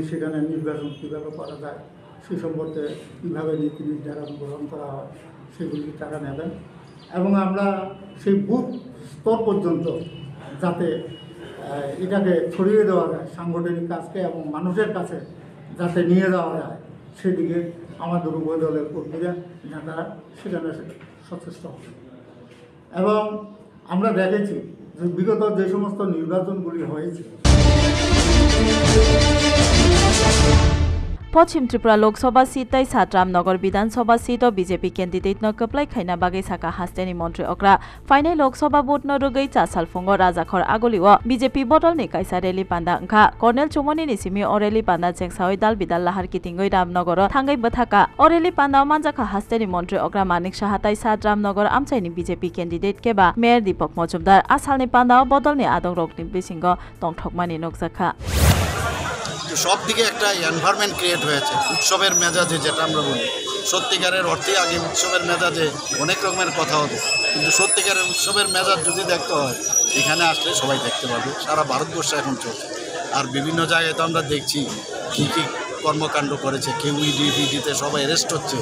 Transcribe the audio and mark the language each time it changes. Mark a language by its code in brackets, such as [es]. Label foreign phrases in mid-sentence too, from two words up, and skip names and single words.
[bn] সেখানে নির্বাচন কীভাবে করা যায় সে সম্পর্কে কীভাবে নীতি নির্ধারণ গ্রহণ করা হয় সেগুলি তারা নেবেন এবং আমরা সেই বুথ স্তর পর্যন্ত যাতে এটাকে ছড়িয়ে দেওয়া যায়, সাংগঠনিক কাজকে এবং মানুষের কাছে যাতে নিয়ে যাওয়া যায় সেদিকে আমাদের উভয় দলের কর্মীরা নেতারা সেখানে সচেষ্ট হবে। এবং আমরা দেখেছি যে বিগত যে সমস্ত নির্বাচনগুলি হয়েছে, [trp] पश्चिम त्रिपुरा लोकसभा सीट तै सातरामनगर विधानसभा सीट बीजेपी कैंडिडेट न कपलाई खैना बागै साका हास्टेनी मन्त्री अक्रा फाइनाल लोकसभा भोट न रुगै चासालफुंग राजाखर आगोलिव बीजेपी बदल नि काइसा रेली पान्दा अंखा कर्नेल चुमनी निसिमी अरेली पान्दा चेंगसावै दाल बिदाल लाहार कितिंगै रामनगर थांगै बथाका अरेली पान्दा मानजाका हास्टेनी मन्त्री अक्रा मानिक शाह तै सातरामनगर आमचाइनि बीजेपी कैंडिडेट केबा मेयर दीपक मजुमदार आसालनि पान्दा बदल नि आदं रकनि बिसिंग तंथकमानि नकजाखा [bn] সব দিকে একটা [en] environment create [bn] হয়েছে উৎসবের মেজাজে, যেটা আমরা বলি সত্যিকারের অর্থে। আগে উৎসবের মেজাজে অনেক রকমের কথা হতো, কিন্তু সত্যিকারের উৎসবের মেজাজ যদি দেখতে হয় এখানে আসলে সবাই দেখতে পাবে। সারা ভারতবর্ষে এখন চলছে, আর বিভিন্ন জায়গায় তো আমরা দেখছি কী কী কর্মকাণ্ড করেছে, কেউ ইডিতে সবাই অ্যারেস্ট হচ্ছে।